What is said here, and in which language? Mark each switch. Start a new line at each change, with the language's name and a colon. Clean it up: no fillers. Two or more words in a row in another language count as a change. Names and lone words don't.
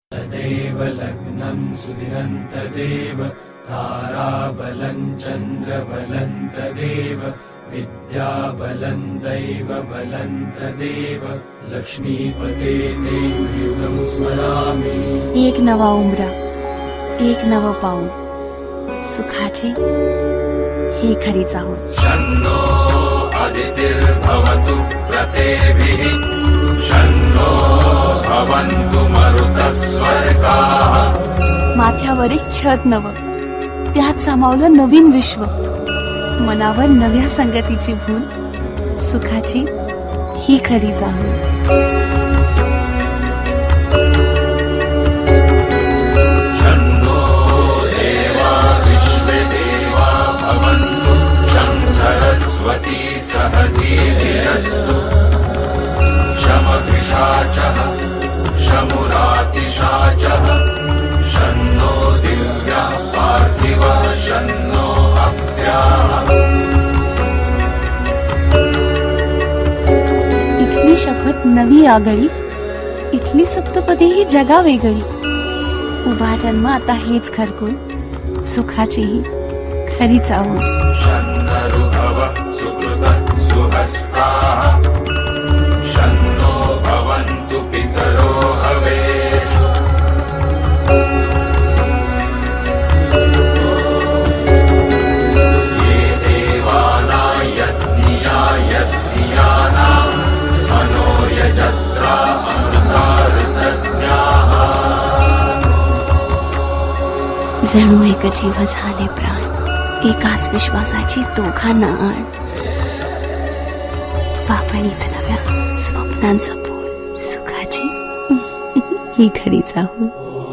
Sanskrit: तदेव लग्नं सुदिनं तदेव ताराबलं चन्द्रबलं तदेव विद्याबलं दैवबलं तदेव लक्ष्मीपते ते युगं स्मरामि।
Marathi: एक नवा उंबरा, एक नव पाऊल, सुखाची ही खरी चाहूल।
Sanskrit: शन्नो आदितिर्भवतु प्रतेभिः, शन्नो भवन्तु मरुतः स्वर्गाः।
Marathi: माथ्यावर एक छत नव, त्यात सामावलं नवीन विश्व, मनावर नव्या संगतीची भूल, सुखाची ही खरी चाहूल।
Sanskrit: शन्नो देवा विश्वे देवा भवन्तु, शं सरस्वती सहधीर्यस्तु, शमभिषाचः शमुरातिशाचः, शन्नो दिव्यः पार्थिवः, शन्नो अप्याः।
Marathi: इथली शपथ नवी आगळी, इथली सप्तपदी ही जगा वेगळी। उभा जन्म आता हेच घरकुल, सुखाची ही खरी चाहूल।
Sanskrit: शन्नऋभवः सुकृतः सुहस्ताः, शन्नो भवन्तु पितरो हवेषु। ये देवानां यज्ञिया यज्ञियानां मनो यजत्रा अमृतार्थज्ञाः।
Marathi: जणू एक जीव झाले प्राण, एकाच विश्वासाची दोघांना आण। पापणीत नव्या स्वप्नांचं पोल, सुखाची ही खरी चाहूल।